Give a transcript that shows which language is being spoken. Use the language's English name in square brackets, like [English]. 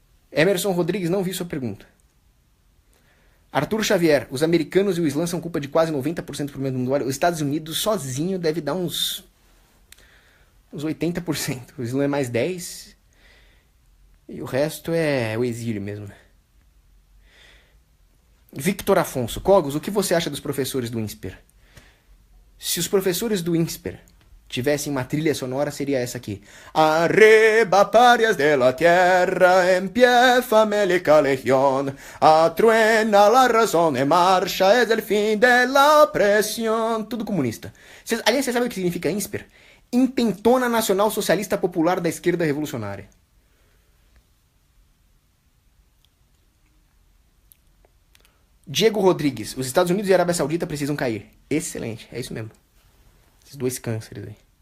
[Portuguese] Emerson Rodrigues, não vi sua pergunta. Arthur Xavier, os americanos e o Islã são culpa de quase 90% do problema do mundo. Olha, os Estados Unidos sozinho deve dar uns 80%. O Islã é mais 10%. E o resto é o exílio mesmo. Victor Afonso, Cogos, o que você acha dos professores do INSPER? Se os professores do INSPER tivessem uma trilha sonora, seria essa aqui. [Spanish] Arriba, parias de la tierra, en pie famélica legión, atruena la razón en marcha, es el fin de la opresión. [Portuguese] Tudo comunista. Aliás, você sabe o que significa INSPER? Intentona Nacional Socialista Popular da Esquerda Revolucionária. Diego Rodrigues, os Estados Unidos e a Arábia Saudita precisam cair. Excelente, é isso mesmo. Esses dois cânceres aí.